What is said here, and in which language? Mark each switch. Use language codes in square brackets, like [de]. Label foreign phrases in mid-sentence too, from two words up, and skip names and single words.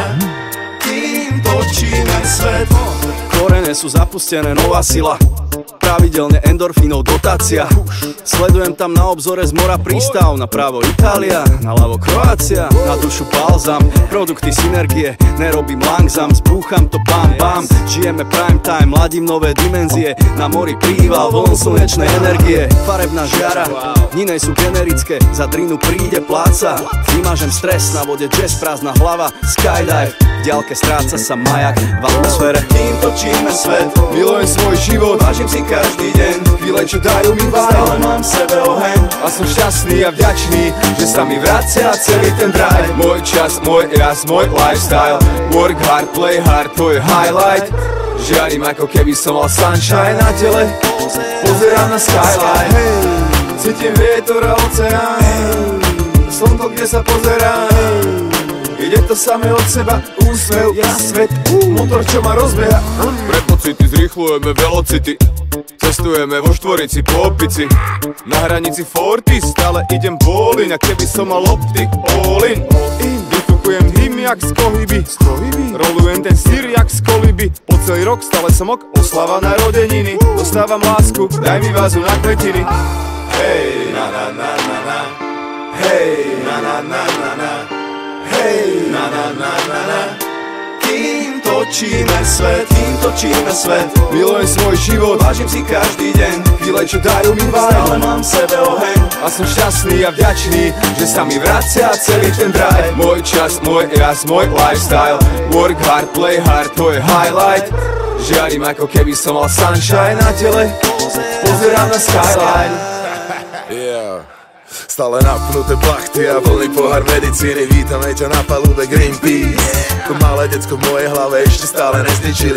[sk] Kým točíme svet, korene sú zapustené, nová sila. Pravidelne endorfínov dotácia. Sledujem tam na obzore z mora prístav. Napravo Itália, naľavo Kroácia. Na dušu balzam, produkty synergie. Nerobím langzam, zbúcham to bam bam. Žijeme [en] prime time, [sk] ladím nové dimenzie. Na mori príval, vln slnečnej energie. Farebná žiara, dni sú generické. Za drinu príde pláca. Vymážem stres, na vode jazz, prázdna hlava. Skydive, v diaľke stráca sa majak v atmosfére. Kým točíme svet, milujem svoj život. Vážim si každý deň, chvíle, čo dajú mi vibe. Stále mám v sebe oheň a som šťastný a vďačný, že sa mi vracia celý ten drive. Môj čas, môj jas, môj lifestyle. [en] Work hard, play hard, [sk] to je [en] highlight. [sk] Žiarím ako keby som mal sunshine na tele. Pozerám na skyline, cítim vietor a oceán. Slnko, kde sa pozerám. Ide to samé od seba, úsmev, ja svet, motor, čo ma rozbieha. Pre pocity zrýchlujeme velocity. Cestujeme vo štvorici po opici. Na hranici forty stále idem bowling. A keby som mal optik [en] all in. [sk] Vyfukujem hym jak z pohyby. Rolujem ten syr jak z koliby. Po celý rok stále som ok, oslava narodeniny. Dostávam lásku, daj mi vázu na kvetiny. Hej, na na na na na, hej, na na na na na, hej, na na na na na. Kým točíme svet, milujem svoj život. Vážim si každý deň, chvíle, čo dajú mi vibe. Stále mám v sebe oheň a som šťastný a vďačný, že sa mi vracia celý ten drive. Môj čas, môj jas, môj lifestyle. [en] Work hard, play hard, [sk] to je [en] highlight. [sk] Žiarím ako keby som mal sunshine na tele. Pozerám na skyline. [en] Yeah. [sk] Stále napnuté plachty a plný pohár medicíny. Vítame ťa na palube Greenpeace. To malé decko v mojej hlave ešte stále nezničili.